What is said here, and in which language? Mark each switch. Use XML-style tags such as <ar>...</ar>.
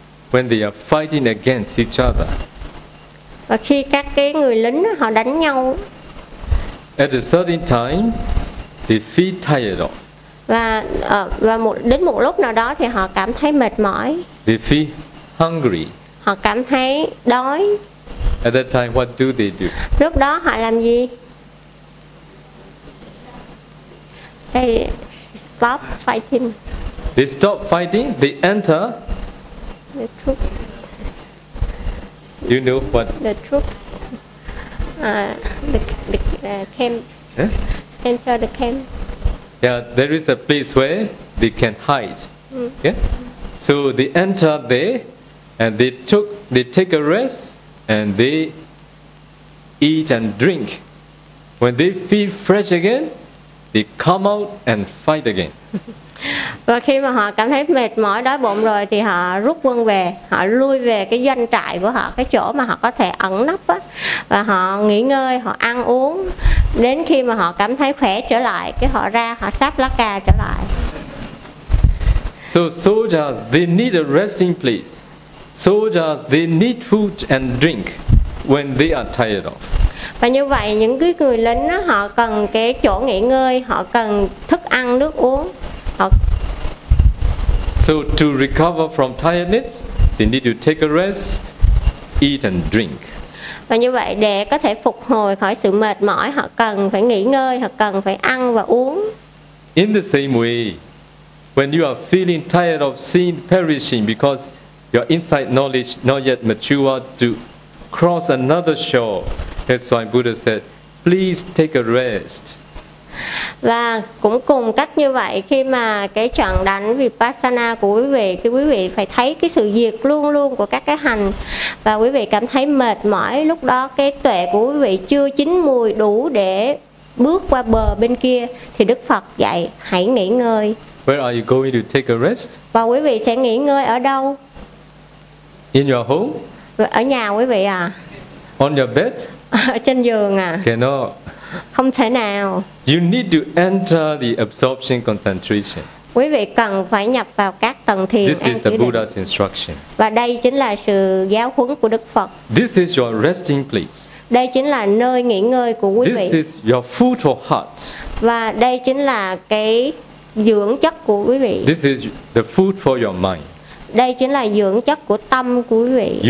<en>When they are fighting against each other.</en> <vi>Và khi các cái người lính họ đánh nhau.</vi> <en>At a certain time, they feel tired of.</en> <vi>Và đến một lúc nào đó thì họ cảm thấy mệt mỏi.</vi> <en>They feel hungry.</en> <vi>Họ cảm thấy đói.</vi> <en>At that time, what do they do?</en> <vi>Lúc đó họ làm gì?</vi> <en>They stop fighting. They stop fighting. They enter the troops. You know what? The troops. The camp. Eh? Enter the camp. Yeah, there is a place where they can hide. Mm. Yeah. So they enter there, and they take a rest, and they eat and drink. When they feel fresh again, they come out and fight again.</en> <vi>Và khi mà họ cảm thấy mệt mỏi đói bụng rồi thì họ rút quân về, họ lui về cái doanh trại của họ, cái chỗ mà họ có thể ẩn nấp á, và họ nghỉ ngơi, họ ăn uống, đến khi mà họ cảm thấy khỏe trở lại cái họ ra, họ sáp lá cà trở lại.</vi> <en>So soldiers, they need a resting place. Soldiers, they need food and drink when they are tired of.</en> <vi>Và như vậy những cái người lính đó, họ cần cái chỗ nghỉ ngơi, họ cần thức ăn, nước uống.</vi> <en>So to recover from tiredness, they need to take a rest, eat and drink.</en> <vi>Và như vậy để có thể phục hồi khỏi sự mệt mỏi, họ cần phải nghỉ ngơi, họ cần phải ăn và uống.</vi> <en>In the same way, when you are feeling tired of sin perishing because your inside knowledge not yet mature to cross another shore, that's why Buddha said, please take a rest.</en> <vi>Và cũng cùng cách như vậy, khi mà cái trận đánh Vipassana của quý vị, thì quý vị phải thấy cái sự diệt luôn luôn của các cái hành, và quý vị cảm thấy mệt mỏi, lúc đó cái tuệ của quý vị chưa chín mùi đủ để bước qua bờ bên kia, thì Đức Phật dạy hãy nghỉ ngơi.</vi> <en>Where are you going to take a rest?</en> <vi>Và quý vị sẽ nghỉ ngơi ở đâu?</vi> <en>In your home?</en> <vi>Ở nhà quý vị à?</vi> <en>On your bed?</en> <vi>Ở trên giường à?</vi> <en>Cannot.</en> <vi>Không thể nào.</vi> <en>You need to enter the absorption concentration.</en> <vi>Quý vị cần phải nhập vào các tầng thiền.</vi> <en>This is the Buddha's instruction.</en> <vi>Và đây chính là sự giáo huấn của Đức Phật.</vi> <en>This is your resting place.</en> <vi>Đây chính là nơi nghỉ ngơi của quý</vi> <en>This</en> <vi>vị.</vi> <en>This is your food or heart.</en> <vi>Và đây chính là cái dưỡng chất của quý vị.</vi> <en>This is the food for your mind.</en> <vi>Đây chính là dưỡng chất của tâm của quý vị.</vi>